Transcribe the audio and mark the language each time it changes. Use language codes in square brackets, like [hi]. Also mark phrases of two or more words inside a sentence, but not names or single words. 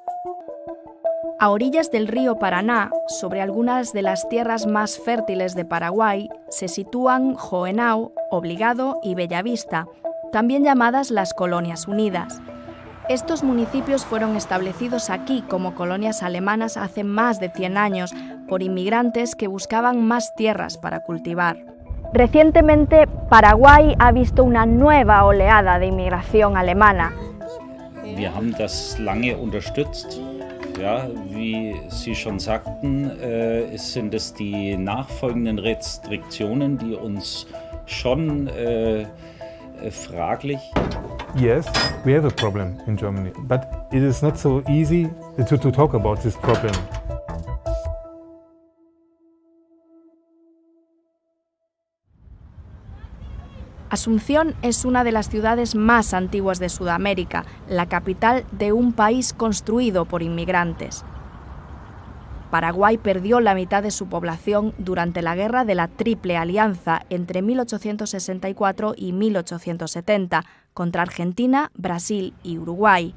[es] A orillas del río Paraná, sobre algunas de las tierras más fértiles de Paraguay, se sitúan Hohenau, Obligado y Bellavista, también llamadas las Colonias Unidas. Estos municipios fueron establecidos aquí como colonias alemanas hace más de 100 años por inmigrantes que buscaban más tierras para cultivar. Recientemente, Paraguay ha visto una nueva oleada de inmigración alemana. [de] Wir haben das lange unterstützt. Ja, wie Sie schon sagten, sind es die nachfolgenden Restriktionen, die uns schon fraglich. [en] Yes, we have a problem in Germany, but it is not so easy to talk about this problem. [es] Asunción es una de las ciudades más antiguas de Sudamérica, la capital de un país construido por inmigrantes. Paraguay perdió la mitad de su población durante la Guerra de la Triple Alianza entre 1864 y 1870 contra Argentina, Brasil y Uruguay.